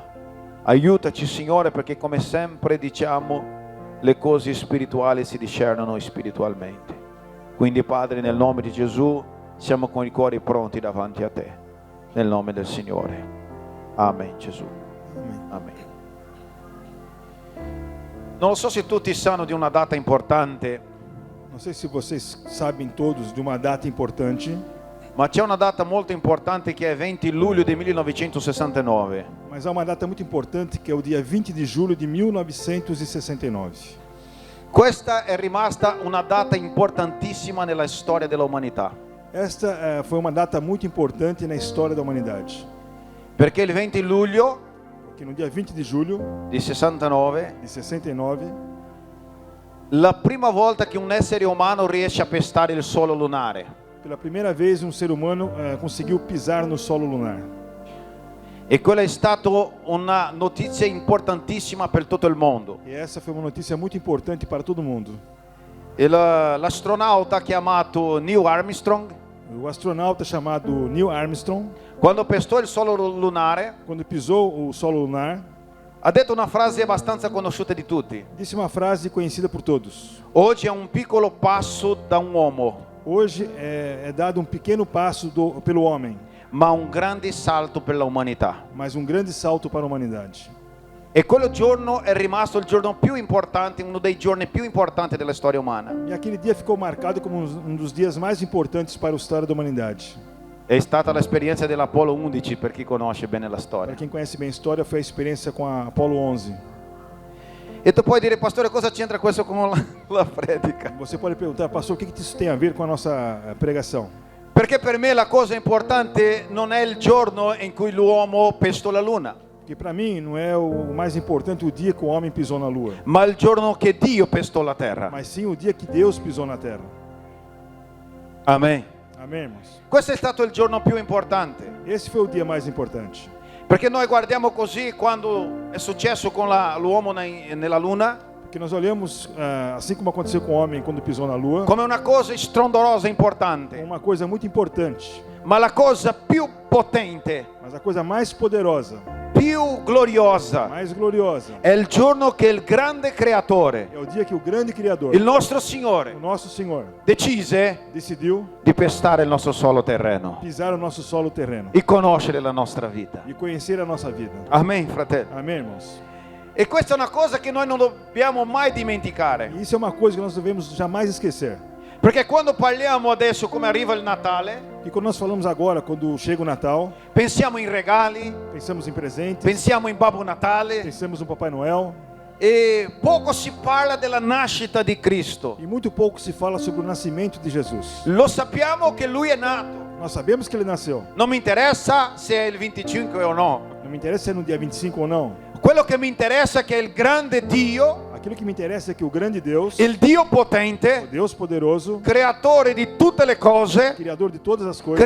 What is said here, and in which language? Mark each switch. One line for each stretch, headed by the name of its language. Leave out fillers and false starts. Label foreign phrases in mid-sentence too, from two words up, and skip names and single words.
Italian: Aiutaci, Signore, perché come sempre diciamo, le cose spirituali si discernono spiritualmente. Quindi, Padre, nel nome di Gesù, siamo con i cuori pronti davanti a Te. Nel nome del Signore. Amen, Gesù.
Portuguese: Amém.
Italian: Amen. Non so se tutti sanno di una data importante,
Portuguese: Não sei se vocês sabem todos de uma data importante,
Italian: ma c'è una data molto importante che è 20 luglio del 1969.
Portuguese: mas há uma data muito importante que é o dia 20 de julho de 1969.
Italian: Questa è rimasta una data importantissima nella storia dell'umanità,
Portuguese: Esta foi uma data muito importante na história da humanidade,
Italian: perché il 20 luglio
Portuguese: porque no dia 20 de julho
Italian: di 69
Portuguese: de 69,
Italian: la prima volta che un essere umano riesce a pestare il suolo lunare.
Portuguese: pela primeira vez um ser humano conseguiu pisar no solo lunar.
Italian: E quella è stata una notizia importantissima per tutto il mondo.
Portuguese: E essa foi uma notícia muito importante para todo mundo.
Italian: L'astronauta chiamato Neil Armstrong,
Portuguese: O astronauta chamado Neil Armstrong,
Italian: quando pestò il suolo lunare,
Portuguese: quando pisou o solo lunar,
Italian: ha detto una frase abbastanza conosciuta di tutti.
Portuguese: disse uma frase conhecida por todos:
Italian: Oggi è un piccolo passo da un uomo,
Portuguese: hoje é dado um pequeno passo pelo homem,
Italian: ma un grande salto per l'umanità.
Portuguese: mas um grande salto para a humanidade.
Italian: E quel giorno è rimasto il giorno più importante, uno dei giorni più importanti della storia umana.
Portuguese: E aquele dia ficou marcado como um dos dias mais importantes para a história da humanidade.
Italian: È stata l'esperienza dell'Apollo 11 per chi conosce bene la
Portuguese: Para
Italian: storia.
Portuguese: quem conhece bem a história, foi a experiência com a Apollo 11.
Italian: E tu puoi dire, pastore, cosa c'entra questo con la predica?
Portuguese: Você pode perguntar, pastor, o que isso tem a ver com a nossa pregação?
Italian: Perché per me la cosa importante non è il giorno in cui l'uomo pestò la luna,
Portuguese: Porque para mim não é o mais importante o dia que o homem pisou na lua,
Italian: ma il giorno che Dio pestò la terra.
Portuguese: mas sim o dia que Deus pisou na terra.
Italian: Amen.
Portuguese: Amém, irmãos?
Italian: Questo è stato il giorno più importante.
Portuguese: Esse foi o dia mais importante.
Italian: Perché noi guardiamo così quando è successo con l'uomo nella luna,
Portuguese: Porque nós olhamos, assim como aconteceu com o homem quando pisou na lua,
Italian: come una cosa strondorosa
Portuguese: como
Italian: importante.
Portuguese: uma coisa muito importante.
Italian: Ma la cosa più potente,
Portuguese: Mas a coisa mais poderosa,
Italian: più gloriosa,
Portuguese: mais gloriosa,
Italian: è il giorno che il grande creatore,
Portuguese: é o dia que o grande Criador,
Italian: il nostro
Portuguese: o
Italian: Signore,
Portuguese: nosso Senhor,
Italian: decise
Portuguese: decidiu
Italian: di pestare il nostro solo terreno
Portuguese: pisar o nosso solo terreno
Italian: e conoscere la nostra vita.
Portuguese: e conhecer a nossa vida.
Italian: Amen, fratello.
Portuguese: Amém, irmãos?
Italian: E questa è una cosa che noi non dobbiamo mai dimenticare.
Portuguese: E isso é uma coisa que nós devemos jamais esquecer.
Italian: Perché quando parliamo adesso come arriva il Natale,
Portuguese: E quando nós falamos agora, quando chega o Natal,
Italian: pensiamo in regali,
Portuguese: pensamos em presentes,
Italian: pensiamo in Babbo Natale
Portuguese: pensamos no Papai Noel,
Italian: e poco si parla della nascita di Cristo.
Portuguese: e muito pouco se fala sobre o nascimento de Jesus.
Italian: Lo sappiamo che Lui è nato.
Portuguese: Nós sabemos que ele nasceu.
Italian: Non mi interessa se è il 25 o no.
Portuguese: Não me interessa se é no dia 25 ou não.
Italian: Quello che mi interessa è che il grande Dio,
Portuguese: Aquilo que me interessa é que o grande Deus,
Italian: il Dio
Portuguese: o
Italian: potente,
Portuguese: Deus poderoso,
Italian: creatore di tutte le cose,
Portuguese: Criador de todas as coisas,